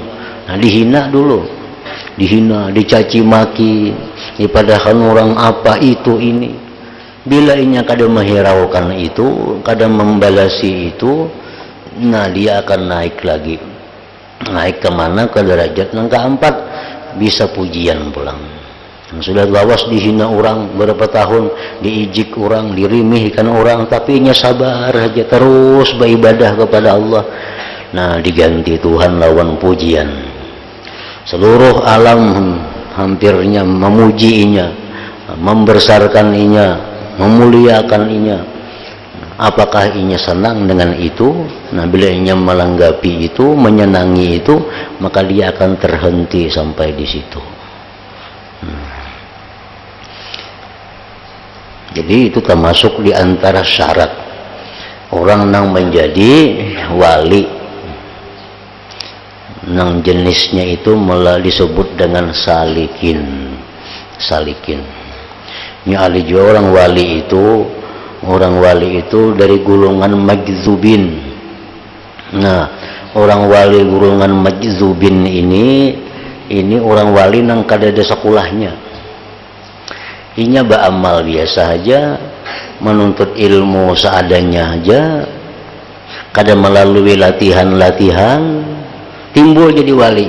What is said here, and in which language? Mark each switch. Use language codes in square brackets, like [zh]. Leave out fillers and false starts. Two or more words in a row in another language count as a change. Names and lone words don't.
[bjn] Nah, dihina dulu, dicaci maki, dipadahkan orang apa itu ini. Bila inya kadang menghiraukan itu, kadang membalasi itu, nah dia akan naik lagi. [id] Naik kemana? Ke derajat yang keempat, bisa pujian pulang. [bjn] Sudah lawas dihina orang berapa tahun, diijik orang, dirimihkan orang, tapi inya sabar aja terus beribadah kepada Allah. Nah, diganti Tuhan lawan pujian. Seluruh alam hampirnya memuji inya, membesarkan inya, memuliakan inya. Apakah inya senang dengan itu? Nah, bila inya melanggapi itu, menyenangi itu, maka dia akan terhenti sampai di situ. [id] Jadi itu termasuk di antara syarat orang yang menjadi wali. Nang jenisnya itu malah disebut dengan salikin. Ini ahli juga orang wali itu dari golongan majzubin. [bjn] Nah, orang wali golongan majzubin ini orang wali nang kada ada sekolahnya. Inya beramal biasa aja, menuntut ilmu seadanya aja, kada melalui latihan, timbul jadi wali.